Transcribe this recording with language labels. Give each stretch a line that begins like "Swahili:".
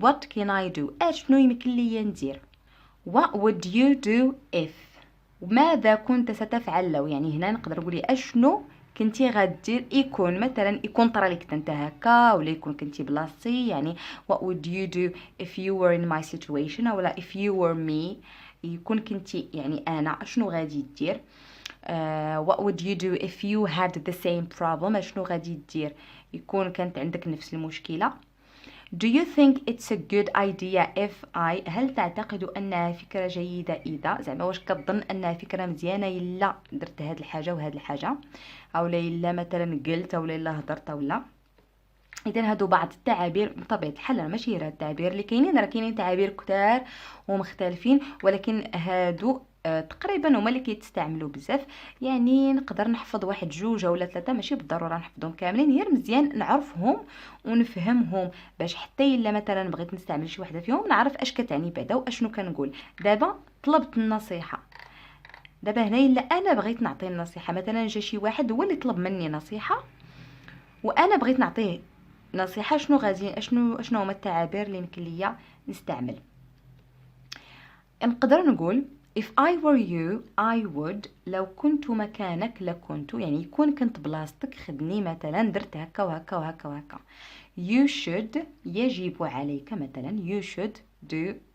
English: what can I do،
Arabic: أشنو يمكن لي ندير.
English: what would you do if،
Arabic: ماذا كنت ستفعل لو، يعني هنا نقدر نقول أشنو كنتي غدير. يكون مثلا يكون طرا لك انت هكا ولا يكون كنتي بلاصتي، يعني
English: what would you do if you were in my situation
Arabic: أو لا
English: if you were me،
Arabic: يكون كنتي يعني أنا أشنو غادي دير.
English: what would you do if you had the same problem،
Arabic: أشنو غادي دير يكون كانت عندك نفس المشكلة.
English: do you think it's a good idea if I،
Arabic: هل تعتقد أنها فكرة جيدة إذا، زعما واش كتظن أنها فكرة مزيانة إلا درت هاد الحاجة وهاد الحاجة، أو إلا مثلا قلت أو إلا هضرت أو لا. إذن هادو بعض التعابير بطبيعة الحال، ماشي غير التعابير اللي كاينين، راه كاينين تعابير كتار ومختلفين، ولكن هادو تقريبا هما اللي كيتستعملوا بزاف. يعني نقدر نحفظ واحد جوج ولا ثلاثه، ماشي بالضروره نحفظهم كاملين، غير مزيان نعرفهم ونفهمهم باش حتى الا مثلا بغيت نستعمل شي وحده فيهم نعرف اش كتعني بعدا واشنو كنقول. دابا طلبت النصيحه، دابا هنا الا انا بغيت نعطي النصيحه، مثلا جا شي واحد هو اللي طلب مني نصيحه وانا بغيت نعطيه نصيحه، شنو غادي شنو هما التعابير اللي يمكن ليا نستعمل. نقدر نقول
English: if I were you I would.
Arabic: لو كنت مكانك لكنت، يعني يكون كنت بلاصتك خدني مثلا درت هكا وهكا وهكا وهكا.
English: you should
Arabic: يجب عليك مثلا
English: you should do.